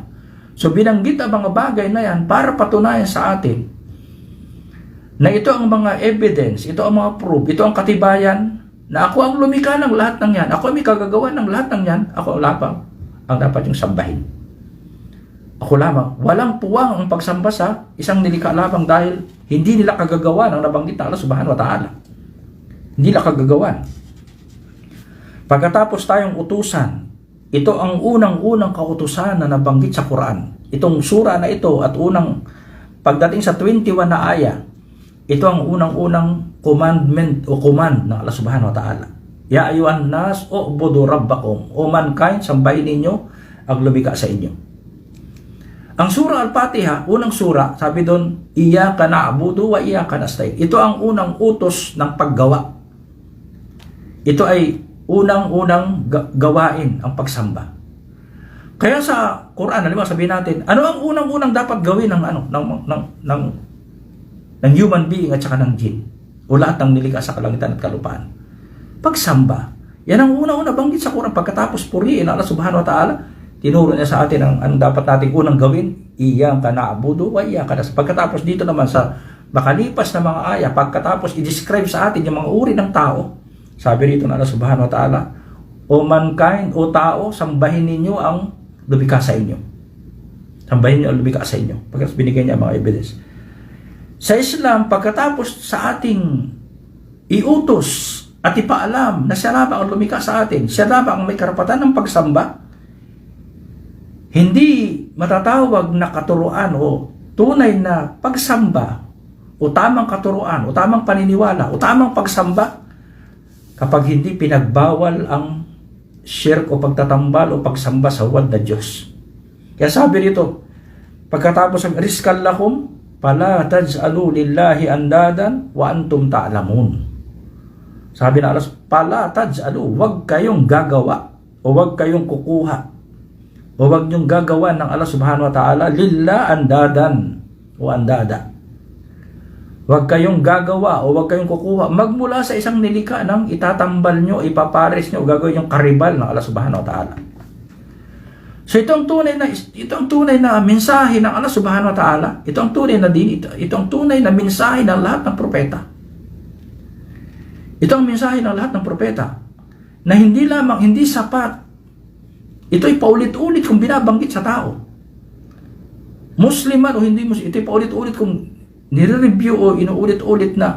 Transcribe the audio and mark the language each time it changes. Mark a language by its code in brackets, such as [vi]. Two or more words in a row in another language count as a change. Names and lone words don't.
[tl] So binanggit ang mga bagay na yan para patunayan sa atin na ito ang mga evidence, ito ang mga proof, ito ang katibayan na ako ang lumikha ng lahat ng yan, ako ang may kagagawa ng lahat ng yan, ako ang lapang ang dapat yung sambahin. ako lamang. Walang puwang ang pagsamba sa isang nilikha lamang dahil hindi nila kagagawa ng nabanggit na Allah [ar] سبحانه وتعالى. [tl] Hindi nila kagagawan. Pagkatapos tayong utusan, ito ang unang-unang kautusan na nabanggit sa Quran. Itong sura na ito at pagdating sa 21 na aya, ito ang unang-unang commandment o command ng Allah [ar] سبحانه وتعالى. يا أيها الناس اعبدوا ربكم. [en] O mankind, [tl] sambahin ninyo ang lumikha sa inyo. Ang surah Al-Fatiha, unang surah, sabi doon, [ar] إياك نعبد وإياك نستعين. [tl] Ito ang unang utos ng paggawa. Ito ay unang-unang gawain ang pagsamba. Kaya sa Quran, halimbawa sabihin natin, ano ang unang-unang dapat gawin ng [en] human being [tl] at saka ng jinn? O lahat ng nilikha sa kalangitan at kalupaan. Pagsamba. Yan ang unang-unang banggit sa Quran. Pagkatapos purihin Allah [ar] سبحانه وتعالى, [tl] tinuro niya sa atin ang dapat nating unang gawin, [ar] إياك نعبد وإياك نستعين. [tl] Pagkatapos dito naman sa makalipas na mga aya, pagkatapos i-describe sa atin yung mga uri ng tao, sabi rito ng Allah [ar] سبحانه وتعالى, [en] O mankind, [tl] o tao, sambahin ninyo ang lumikha sa inyo. Sambahin ninyo ang lumikha sa inyo. Pagkatapos binigay niya mga evidence. Sa Islam, pagkatapos sa ating iutos at ipaalam na siya lamang ang lumikha sa atin, siya lamang ang may karapatan ng pagsamba, hindi matatawag na katuruan o tunay na pagsamba o tamang katuruan o tamang paniniwala o tamang pagsamba kapag hindi pinagbawal ang shirk o pagtatambal o pagsamba sa huwad na Diyos. Kaya sabi rito, pagkatapos ng [ar] رزقا لكم فلا تجعلوا لله أندادا وأنتم تعلمون. [tl] Sabi na Allah, [ar] فلا تجعلوا, [tl] huwag kayong gagawa o huwag kayong kukuha o huwag niyong gagawa ng Allah [ar] سبحانه وتعالى لله أندادا [tl] o andada. Huwag kayong gagawa o huwag kayong kukuha magmula sa isang nilikha ng itatambal nyo, ipapares nyo o gagawin yung karibal ng Allah [ar] سبحانه وتعالى. [tl] So ito ang tunay na mensahe ng Allah [ar] سبحانه وتعالى. [tl] Ito ang tunay na mensahe ng lahat ng propeta. Ito ang mensahe ng lahat ng propeta na hindi sapat. Ito'y paulit-ulit kung binabanggit sa tao. Muslim man o hindi Muslim, ito'y paulit-ulit kung nire-review o inuulit-ulit na.